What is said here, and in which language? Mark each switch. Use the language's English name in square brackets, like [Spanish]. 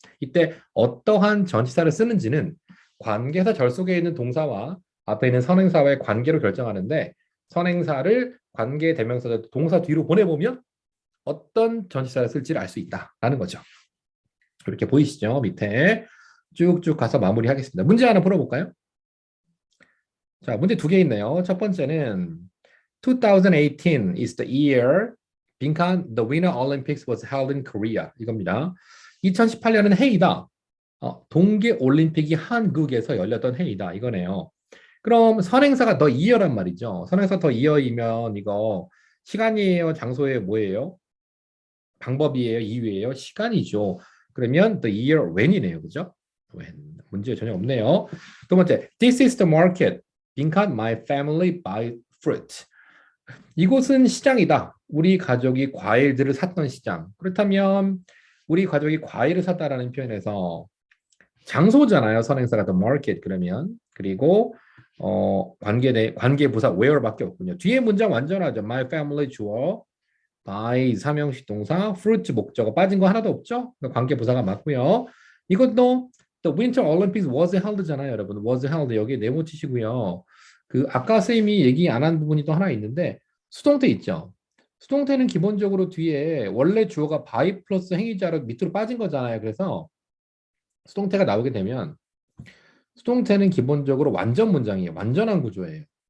[Korean] 이때 어떠한 전치사를 쓰는지는 관계사 절 속에 있는 동사와 앞에 있는 선행사와의 관계로 결정하는데 선행사를 관계대명사 동사 뒤로 보내보면 어떤 전치사를 쓸지를 알 수 있다라는 거죠. 이렇게 보이시죠? 밑에 쭉쭉 가서 마무리하겠습니다. 문제 하나 풀어볼까요? 자, 문제 2개 있네요. 첫 번째는 [English] 2018 is the year 빈칸 the Winter Olympics was held in Korea 이겁니다. [Korean] 2018년은 해이다. 동계 올림픽이 한국에서 열렸던 해이다 이거네요. 그럼 선행사가 the year란 말이죠. 선행사 the year이면 이거 시간이에요, 장소예요, 뭐예요? 방법이에요, 이유예요, 시간이죠. 그러면 the year when이네요, 그죠? when 문제 전혀 없네요. 두 번째, [English] this is the market. 빈칸 my family buy fruit. [Korean] 이곳은 시장이다. 우리 가족이 과일들을 샀던 시장. 그렇다면 우리 가족이 과일을 샀다라는 표현에서 장소잖아요. 선행사가 the market 그러면 그리고 관계부사 where밖에 없군요. 뒤에 문장 완전하죠. My family 주어, by 삼형식 동사, fruit 목적어 빠진 거 하나도 없죠. 관계부사가 맞고요. 이것도 [English] the Winter Olympics was held [Korean] 잖아요, 여러분. was held 여기 네모 치시고요. 그 아까 쌤이 얘기 안 한 부분이 또 하나 있는데 수동태 있죠. 수동태는 기본적으로 뒤에 원래 주어가 by 플러스 행위자로 밑으로 빠진 거잖아요. 그래서 수동태가 나오게 되면 수동태는 기본적으로 완전 문장이에요. 완전한 구조예요.